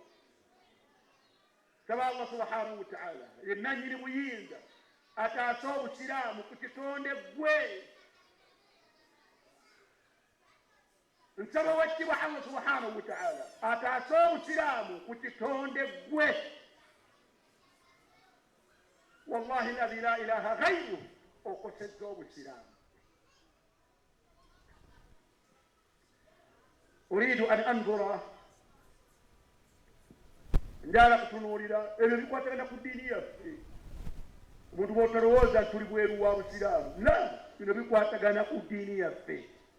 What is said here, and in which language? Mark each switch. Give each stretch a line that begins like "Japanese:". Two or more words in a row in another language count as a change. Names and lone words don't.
Ganda: Saba Allah
Arabic: سبحانه وتعالى
Ganda: ye nannyini buyinza ataasa obusiraamu ku kitonde gwe. Nsaba wettibwa Allah
Arabic: سبحانه وتعالى
Ganda: ataasa obusiraamu ku kitonde gwe.
Arabic: والله الذي لا إله غيره okosezza obusiraamu. أريد أن أنظر,
Ganda: njala kutunuulira ebyo bikwatagana ku ddiini yaffe. Omuntu bw'otalowooza tuli bweru wa busiraamu, la, bino bikwatagana ku ddiini yaffe.